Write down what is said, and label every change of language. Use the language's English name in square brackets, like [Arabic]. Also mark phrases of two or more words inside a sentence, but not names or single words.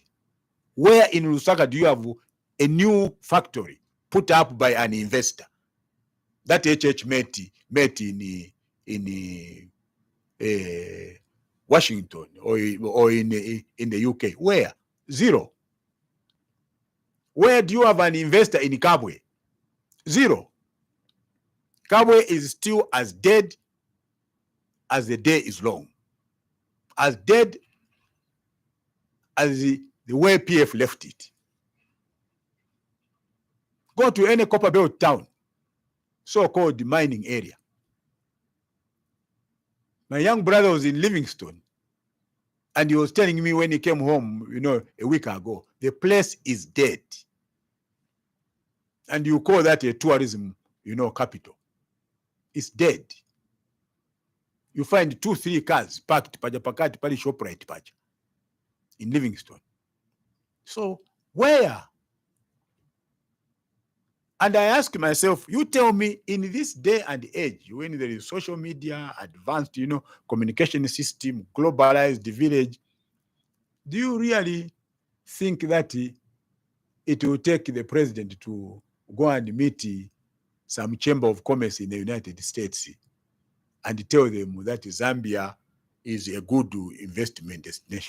[English] Where in Lusaka do you have a new factory put up by an investor that HH met in Washington or in the UK? Where? Zero. Where do you have an investor in Kabwe? Zero. Kabwe is still as dead as the day is long, as dead as the way PF left it. Go to any copper belt town, so-called mining area. My young brother was in Livingstone, and he was telling me when he came home, a week ago, the place is dead. And you call that a tourism, capital. It's dead. You find 2-3 cars parked [Bemba] pakati pali ShopRite paja [English] in Livingstone. So where? And I ask myself, you tell me, in this day and age, when there is social media, advanced, communication system, globalized village, do you really think that it will take the president to go and meet some chamber of commerce in the United States and tell them that Zambia is a good investment destination?